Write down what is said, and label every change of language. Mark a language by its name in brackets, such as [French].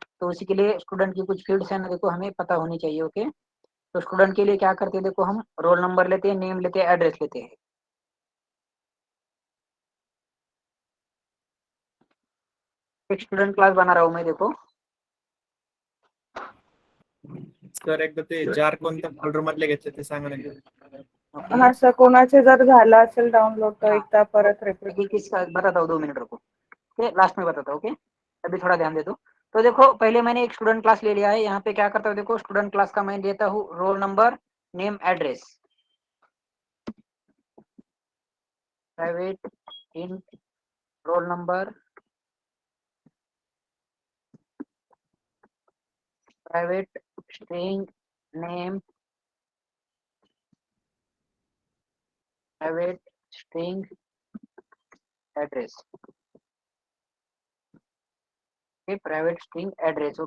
[Hindi] तो उसी के लिए स्टूडेंट की कुछ फील्ड्स है ना, देखो हमें पता होनी चाहिए। ओके तो स्टूडेंट के लिए क्या करते हैं, देखो हम रोल नंबर लेते हैं, नेम लेते हैं, एड्रेस लेते हैं। एक स्टूडेंट क्लास बना रहा हूँ मैं, देखो [Marathi] सर एकदा ते जार कोणत्या फोल्डर मधले घेतले ते सांगा ना। हा सर कोणाचे जर झाला असेल डाउनलोड तर एकदा परत रिपीट [Hindi] किसका बताता हूँ, 2 मिनट रुको। ओके लास्ट में बताता हूँ। ओके अभी थोड़ा ध्यान दे दो। तो देखो पहले मैंने एक स्टूडेंट क्लास ले लिया है, यहाँ पे क्या करता हूँ, देखो स्टूडेंट क्लास का मैं देता हूँ roll number name address, private int roll number, private string name, private string address, private string address.